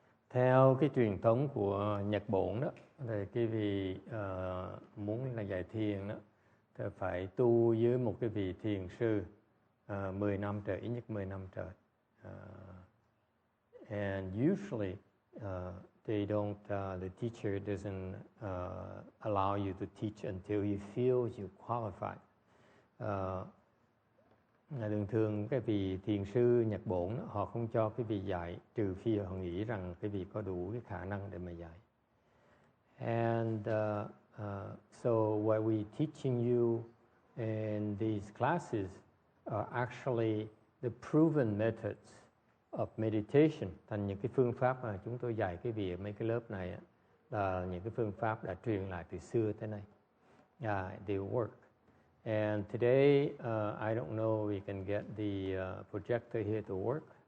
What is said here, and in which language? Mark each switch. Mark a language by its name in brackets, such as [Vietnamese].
[Vietnamese] Theo cái truyền thống của Nhật Bản đó, thì cái vị muốn là dạy thiền đó, thì phải tu với một cái vị thiền sư 10 năm trời, ít nhất 10 năm trời. [English] And usually they don't, the teacher doesn't allow you to teach until you feel you qualified. [Vietnamese] Thường thường cái vị thiền sư Nhật Bản họ không cho cái vị dạy trừ phi họ nghĩ rằng cái vị có đủ cái khả năng để mà dạy. [English] And so what we teaching you in these classes are actually the proven methods of meditation. [Vietnamese] Thành những cái phương pháp mà chúng tôi dạy cái vị ở mấy cái lớp này là những cái phương pháp đã truyền lại từ xưa tới nay. [English] They work. And today, I don't know if we can get the projector here to work.